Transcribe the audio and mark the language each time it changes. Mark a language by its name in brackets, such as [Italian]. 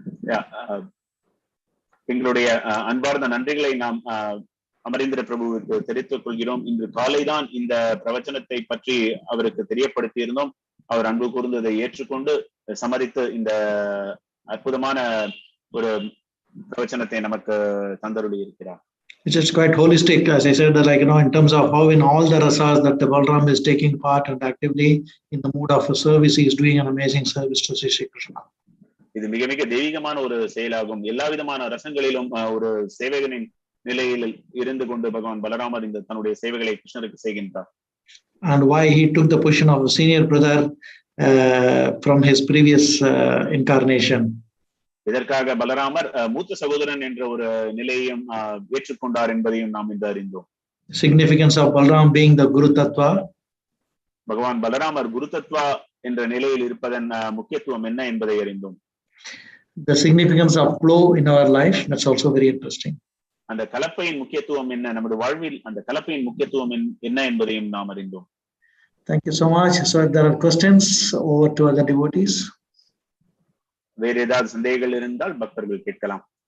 [Tamil] Yeah, எங்களுடைய அன்பார்ந்த நன்றிகளை நாம் அமரேந்திர பிரபுவுக்கு தெரிவித்துக் கொள்கிறோம். இன்று காலைதான் இந்த பிரவச்சனத்தை பற்றி அவருக்கு தெரியப்படுத்தி இருந்தோம். அவர் அன்பு கூர்ந்ததை ஏற்றுக்கொண்டு சமரித்து இந்த அற்புதமான ஒரு பிரவச்சனத்தை நமக்கு தந்தருளி இருக்கிறார். [English] Which is quite holistic, as I said, like, in terms of how in all the rasas that the Balaram is taking part and actively in the mood of a service, he is doing an amazing service to Sri Krishna. [Tamil] இது மிக மிக தெய்வீகமான ஒரு செயலாகும். எல்லா விதமான ரசங்களிலும் ஒரு சேவகனின் நிலையில் இருந்து கொண்டு பகவான் பலராமர் இந்த தன்னுடைய சேவைகளை கிருஷ்ணருக்கு செய்கின்றார். [English] And why he took the position of a senior brother from his previous incarnation. [Tamil] இதற்காக பலராமர் மூத்த சகோதரன் என்ற ஒரு நிலையையும் ஏற்றுக்கொண்டார் என்பதையும் நாம் இன்று அறிந்தோம். [English] Significance of Balaram being the Guru Tattva. [Tamil] பகவான் பலராமர் குரு தத்வா என்ற நிலையில் இருப்பதன் முக்கியத்துவம் என்ன என்பதை அறிந்தோம். [English] The significance of flow in our life, that's also very interesting. [Tamil] அந்த கலப்பையின் முக்கியத்துவம் என்ன, நமது வாழ்வில் அந்த கலப்பையின் முக்கியத்துவம் என்ன என்பதையும் நாம் அறிந்தோம். [English] Thank you so much. So if there are questions, over to other devotees. [Tamil] வேறு ஏதாவது சந்தேகங்கள் இருந்தால் பக்தர்கள் கேட்கலாம்.